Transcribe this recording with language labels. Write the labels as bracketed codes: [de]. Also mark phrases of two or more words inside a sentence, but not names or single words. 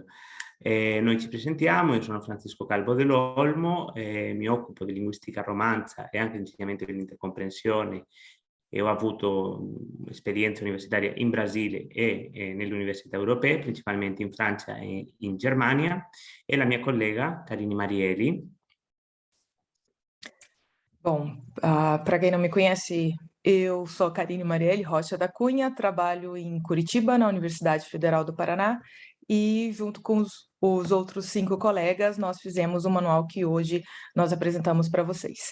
[it] Noi ci presentiamo, io sono Francisco Calvo dell'Olmo, mi occupo di linguistica romanza e anche di insegnamento dell'intercomprensione e ho avuto esperienza universitaria in Brasile e nelle università europee, principalmente in Francia e in Germania, e la mia collega Carine Marielli. [pt] Bom, para quem não me conhece, eu sou Carine Marielli Rocha da Cunha, trabalho em Curitiba, na Universidade Federal do Paraná, e junto com os outros 5 colegas, nós fizemos o manual que hoje nós apresentamos para vocês.